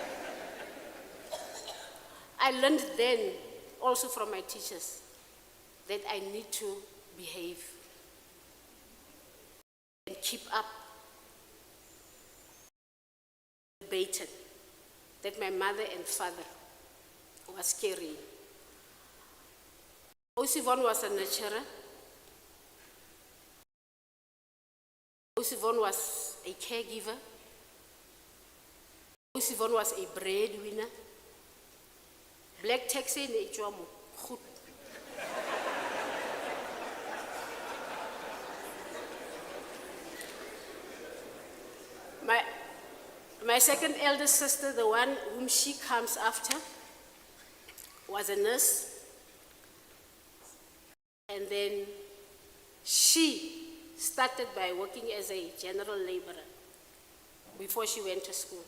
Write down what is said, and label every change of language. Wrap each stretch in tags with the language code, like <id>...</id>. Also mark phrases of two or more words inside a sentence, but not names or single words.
<en>I learned then, also from my teachers, that I need to behave and keep up the baton that my mother and father was carrying. Yvonne was a nurturer. Yvonne was a caregiver. Yvonne was a breadwinner. Black taxi</en> <tn>ne tswa mo goed.</tn> <en>My second eldest sister, the one whom she comes after, was a nurse. And then she started by working as a general laborer before she went to school.</en>